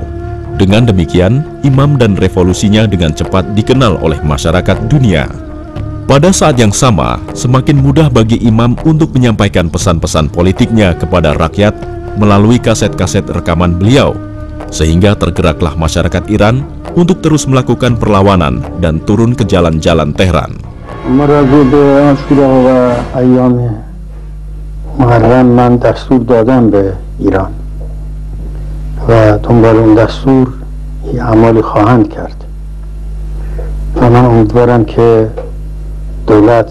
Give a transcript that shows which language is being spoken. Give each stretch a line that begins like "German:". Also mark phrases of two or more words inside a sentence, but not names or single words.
Indonesian: Dengan demikian, Imam dan revolusinya dengan cepat dikenal oleh masyarakat dunia. Pada saat yang sama, semakin mudah bagi Imam untuk menyampaikan pesan-pesan politiknya kepada rakyat melalui kaset-kaset rekaman beliau, sehingga tergeraklah masyarakat Iran untuk terus melakukan perlawanan dan turun ke jalan-jalan Tehran.
Persian: محرم من دستور دادم به ایران و دنبال اون دستور اعمالی خواهند کرد و من امیدوارم که دولت